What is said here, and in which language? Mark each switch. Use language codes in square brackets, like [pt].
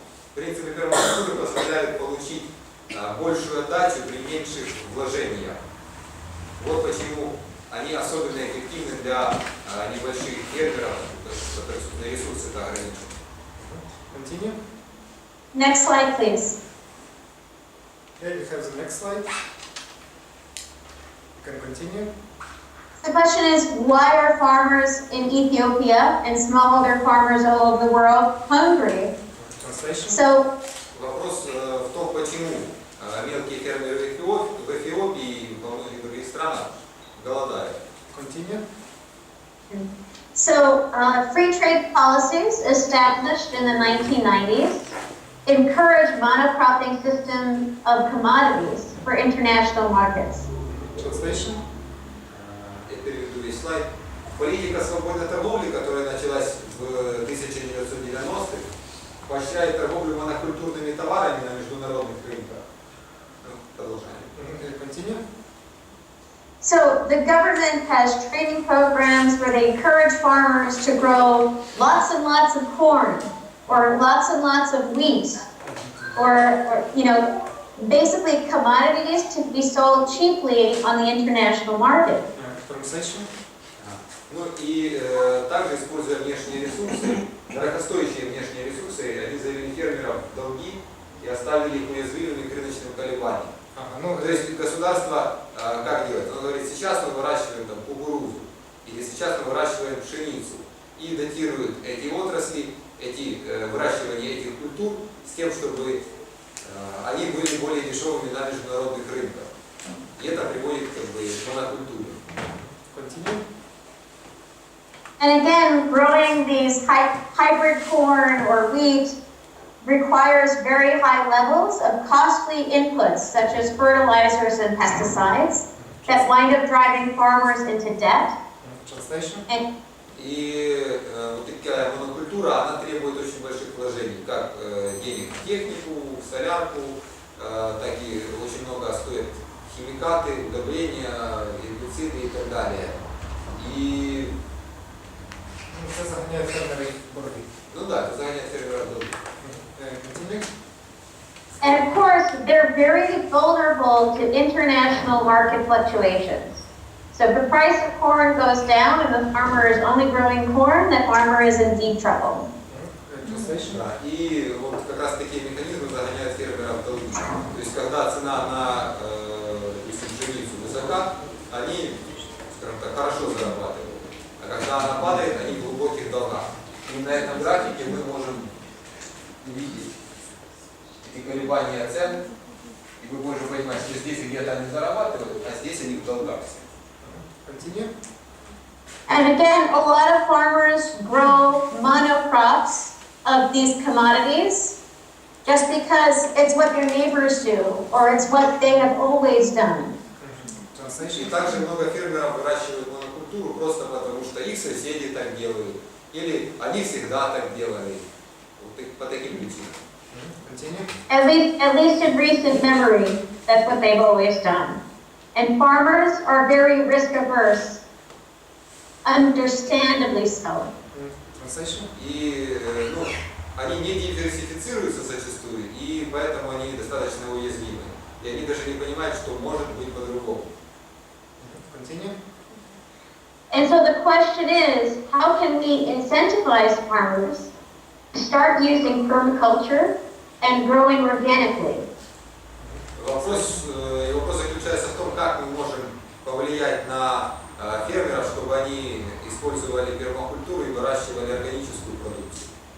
[ru] В принципе, пермакультура позволяет получить большую отдачу при меньших вложениях. Вот почему они особенно эффективны для небольших фермеров, потому что ресурсы ограничены. [en] Continue. Next slide, please. Okay, we have the next slide. You can continue. The question is, why are farmers in Ethiopia and smallholder farmers all over the world hungry? Translation. So, [ru] Вопрос в том, почему мелкие фермеры в Эфиопии и во многих других странах голодают. [en] Continue. so free trade policies established in the 1990s encourage monocropping system of commodities for international markets. Translation. [ru] Я переведу весь слайд. Политика свободной торговли, которая началась в 1990-х, поощряет торговлю монокультурными товарами на международных рынках. Продолжаем. [en] Continue. So the government has training programs where they encourage farmers to grow lots and lots of corn or lots and lots of wheat or basically commodities to be sold cheaply on the international market. Translation. [ru] Ну и также, используя внешние ресурсы, дорогостоящие внешние ресурсы, они завели фермеров в долги и оставили их уязвимыми к рыночным колебаниям. То есть государство как делает? Оно говорит, сейчас мы выращиваем там кукурузу, или сейчас мы выращиваем пшеницу, и датирует эти отрасли, выращивание этих культур с тем, чтобы они были более дешевыми на международных рынках. И это приводит к монокультуре. [en] Continue. And again, growing these hybrid corn or wheat requires very high levels of costly inputs such as fertilizers and pesticides that wind up driving farmers into debt. Translation. [ru] И вот такая монокультура, она требует очень больших вложений, как денег в технику, в солярку, так и очень много стоят химикаты, удобрения, гербициды и так далее. И [uk] Це заганяє фермерів в борги. [ru] ну да, это загоняет фермера в долги. [en] Continue. And of course, they're very vulnerable to international market fluctuations. So if the price of corn goes down and the farmer is only growing corn, the farmer is in deep trouble. Translation. [ru] Да, и вот как раз такие механизмы загоняют фермера в долги. То есть когда цена на пшеницу высока, они, скажем так, хорошо зарабатывают. А когда она падает, они в глубоких долгах. И на этом графике мы можем увидеть эти колебания цен, и вы можете понимать, что здесь где-то они зарабатывают, а здесь они в долгах. [en] Continue. And again, a lot of farmers grow monocrops of these commodities just because it's what their neighbors do or it's what they have always done. [ru] И также много фермеров выращивают монокультуру просто потому, что их соседи так делают, или они всегда так делали, вот по таким причинам. [en] At least in recent memory, that's what they've always done. And farmers are very risk averse, understandably so. [ru] И они не диверсифицируются зачастую, и поэтому они достаточно уязвимы. И они даже не понимают, что может быть по-другому. [en] And so the question is, how can we incentivize farmers to start using permaculture and growing organically? [ru] Вопрос заключается в том, как мы можем повлиять на фермеров, чтобы они использовали пермакультуру и выращивали органическую продукцию.